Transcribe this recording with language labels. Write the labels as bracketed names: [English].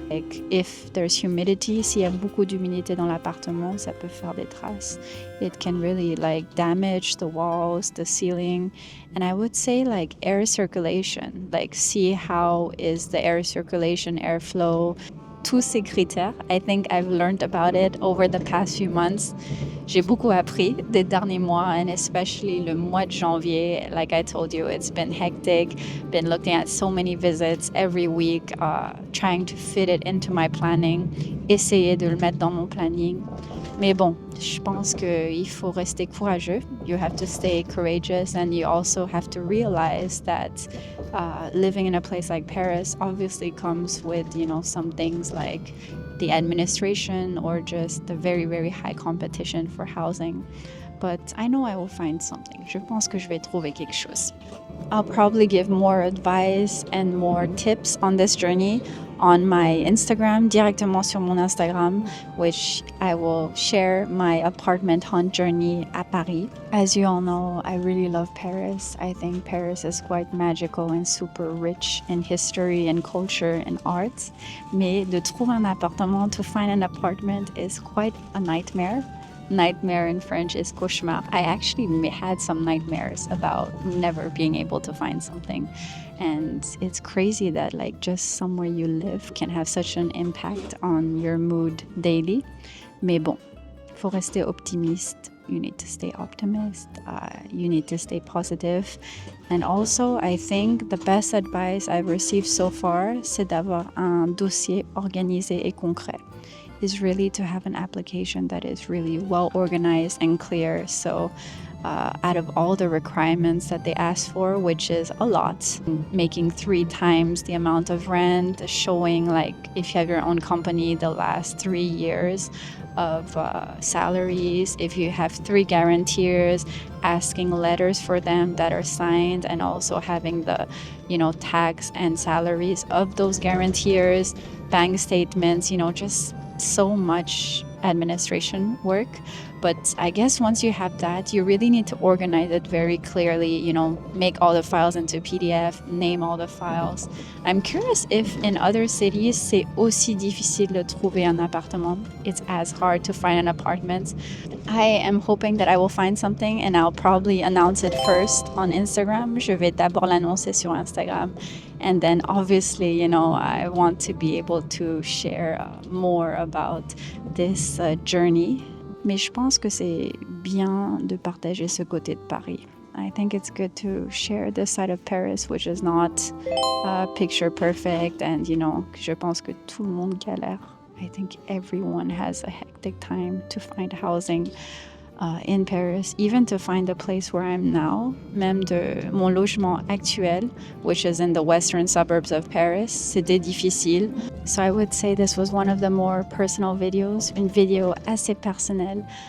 [English] Like if there's humidity, [French] s'il y a beaucoup d'humidité dans l'appartement, ça peut faire des traces. [English] It can really like damage the walls, the ceiling. And I would say like air circulation, like see how is the air circulation, airflow. [French] Tous ces critères, [English] I think I've learned about it over the past few months. [French] J'ai beaucoup appris des derniers mois, [English] and especially [French] le mois de janvier. [English] Like I told you, it's been hectic. Been looking at so many visits every week, trying to fit it into my planning. [French] Essayer de le mettre dans mon planning. Mais bon, je pense qu'il faut rester courageux. [English] You have to stay courageous, and you also have to realize that living in a place like Paris obviously comes with, some things like the administration or just the very, very high competition for housing. But I know I will find something. [French] Je pense que je vais trouver quelque chose. [English] I'll probably give more advice and more tips on this journey on my Instagram, [French] directement sur mon Instagram, [English] which I will share my apartment hunt journey at Paris. As you all know, I really love Paris. I think Paris is quite magical and super rich in history and culture and art. [French] Mais de trouver un appartement, [English] to find an apartment is quite a nightmare. Nightmare in French is cauchemar. I actually had some nightmares about never being able to find something. And it's crazy that like just somewhere you live can have such an impact on your mood daily. [French] Mais bon, faut rester optimiste. [English] You need to stay optimist. You need to stay positive. And also, I think the best advice I've received so far, [French] c'est d'avoir un dossier organisé et concret. [English] Is really to have an application that is really well organized and clear. So out of all the requirements that they ask for, which is a lot, making 3 times the amount of rent, showing like if you have your own company the last 3 years of salaries, if you have 3 guarantors, asking letters for them that are signed, and also having the tax and salaries of those guarantors, bank statements, just so much administration work. But I guess once you have that, you really need to organize it very clearly, you know, make all the files into PDF, name all the files. I'm curious if in other cities, [French] c'est aussi difficile de trouver un appartement. [English] It's as hard to find an apartment. I am hoping that I will find something and I'll probably announce it first on Instagram. [French] Je vais d'abord l'annoncer sur Instagram. [English] And then obviously, you know, I want to be able to share more about this journey. [French] Mais je pense que c'est bien de partager ce côté de Paris. [English] I think it's good to share this side of Paris, which is not picture perfect. And, you know, [French] je pense que tout le monde galère. [English] I think everyone has a hectic time to find housing in Paris, even to find the place where I'm now, [French] même de mon logement actuel, [English] which is in the western suburbs of Paris, [French] c'était difficile. [English] So I would say this was one of the more personal videos, [French] une vidéo assez personnelle.